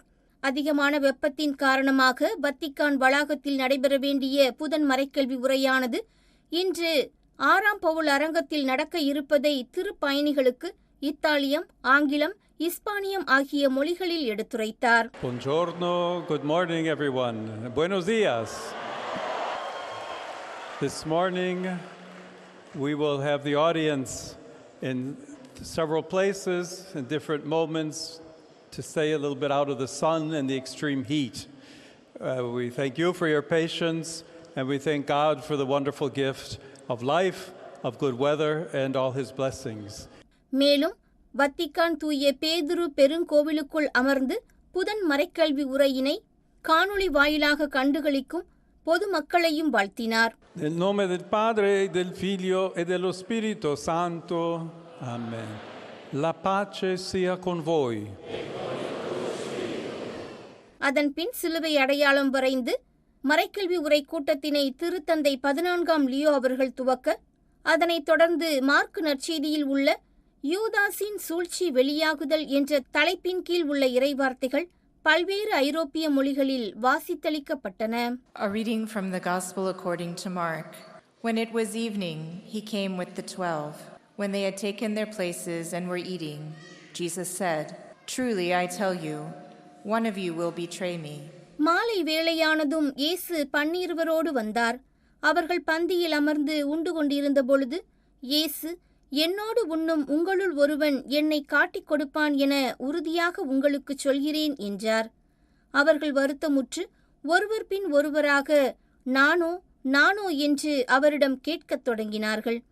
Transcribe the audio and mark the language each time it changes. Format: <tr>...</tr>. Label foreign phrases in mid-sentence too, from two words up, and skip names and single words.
<ta>அதிகமான வெப்பத்தின் காரணமாக வத்திக்கான் வளாகத்தில் நடைபெற வேண்டிய புதன் மறைக்கல்வி உரையானது இன்று 6ஆம் பவுல் அரங்கத்தில் நடக்க இருப்பதை திருப்பயணிகளுக்கு இத்தாலியம், ஆங்கிலம், இஸ்பானியம் ஆகிய மொழிகளில் எடுத்துரைத்தார்.</ta> <it>Buongiorno,</it> <en>good morning everyone.</en> <es>Buenos dias.</es> <en>This morning we will have the audience in several places in different moments to stay a little bit out of the sun and the extreme heat. We thank you for your patience, and we thank God for the wonderful gift of life, of good weather and all his blessings.</en> <ta>மேலும் வத்திக்கான் தூய பேதுரு பெருங்கோவிலுக்குள் அமர்ந்து புதன் மறைக்கல்வி உரையினை காணொளி வாயிலாக கண்டுகளிக்கும் பொதுமக்களையும் வாழ்த்தினார்.</ta> <it>Nel nome del Padre, del Figlio e dello Spirito Santo. Amen. La pace sia con voi.</it> <ta>அதன் பின் சிலுவை அடையாளம் வரைந்து மறைக்கல்வி உரை கூட்டத்தினை திருத்தந்தை 14ஆம் லியோ அவர்கள் துவக்க, அதனைத் தொடர்ந்து மார்க்கு நற்செய்தியில் உள்ள யூதாஸின் சூழ்ச்சி வெளியாகுதல் என்ற தலைப்பின் கீழ் உள்ள இறைவார்த்தைகள் பல்வேறு ஐரோப்பிய மொழிகளில் வாசித்தளிக்கப்பட்டன.</ta> <en>A reading from the Gospel according to Mark. When it was evening, he came with the 12. When they had taken their places and were eating, Jesus said, "Truly I tell you, one of you will betray me."</en> <ta>மாலை வேளையானதும் இயேசு 12 வந்தார். அவர்கள் பந்தியில் அமர்ந்து உண்டு கொண்டிருந்த பொழுது இயேசு, என்னோடு உண்ணும் உங்களுள் ஒருவன் என்னை காட்டிக் கொடுப்பான் என உறுதியாக உங்களுக்கு சொல்கிறேன் என்றார். அவர்கள் வருத்தமுற்று ஒருவர் பின் ஒருவராக நானோ நானோ என்று அவரிடம் கேட்கத் தொடங்கினார்கள்.</ta>